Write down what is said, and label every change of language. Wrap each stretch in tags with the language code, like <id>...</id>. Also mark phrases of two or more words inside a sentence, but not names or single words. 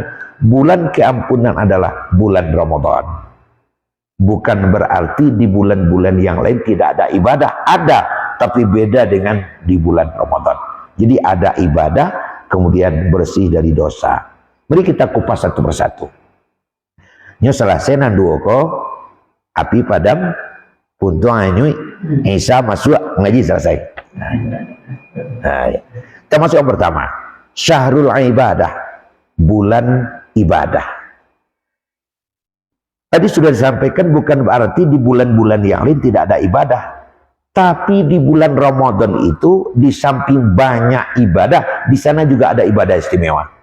<id>Bulan keampunan adalah bulan Ramadan. Bukan berarti di bulan-bulan yang lain tidak ada ibadah. Ada, tapi beda dengan di bulan Ramadan. Jadi ada ibadah, kemudian bersih dari dosa. Mari kita kupas satu persatu.</id> <min>Nyo selesai nandu ko api padam puntung anyui Isa masuk ngaji selesai.</min> <id>Nah, ya. Kita masuk yang pertama,</id> <ar>شهر العبادة,</ar> <id>bulan ibadah. Tadi sudah disampaikan bukan berarti di bulan-bulan yang lain tidak ada ibadah. Tapi di bulan Ramadan itu di samping banyak ibadah, di sana juga ada ibadah istimewa.</id>